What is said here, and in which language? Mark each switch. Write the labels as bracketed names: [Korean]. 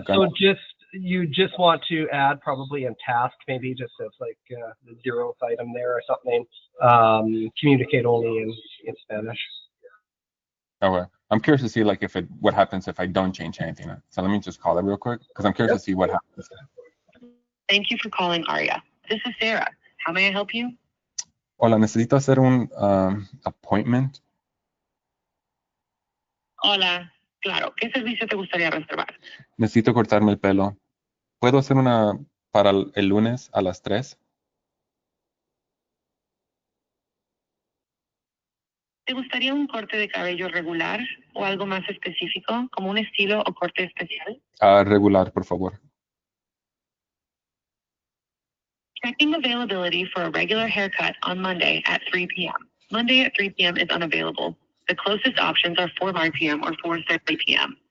[English] So you just want to add probably in task, maybe just as like the 0th item there or something. Communicate only in Spanish. Okay, I'm curious to see like what happens if I don't change anything. So let me just call it real quick because I'm curious to see what happens. Thank you for calling Aria. This is Sarah. How may I help you? [Spanish] Hola, necesito hacer un appointment. Hola. Claro. ¿Qué servicio te gustaría reservar? Necesito cortarme el pelo. ¿Puedo hacer una para el lunes a las 3? ¿Te gustaría un corte de cabello regular o algo más específico, como un estilo o corte especial? Regular, por favor. [English] Checking availability for a regular haircut on Monday at 3 p.m. Monday at 3 p.m. is unavailable. The closest options are 4 p.m. or 4:30 p.m.